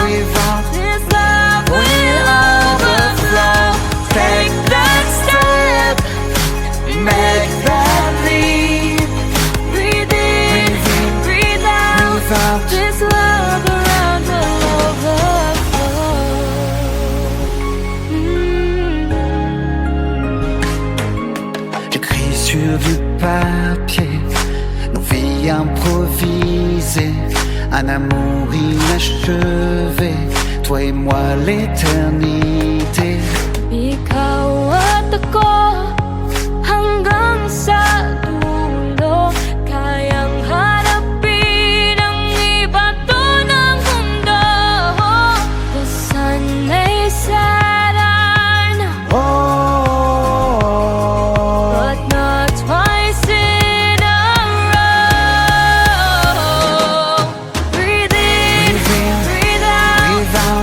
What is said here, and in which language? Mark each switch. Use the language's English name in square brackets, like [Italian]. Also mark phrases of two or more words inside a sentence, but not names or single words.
[English] This love will overflow. Take that step, make that leap. breathe in, breathe out. This love around will overflow. [French] J'écris sur du papier nos vies improvisées, un amour inachevé, toi et moi l'éternité. [Filipino] Ikaw at ako hanggang sa dulo, kayang harapin ang ibato ng mundo. [English] The sun may set on, Oh, but not twice in a row. Breathe in, breathe out.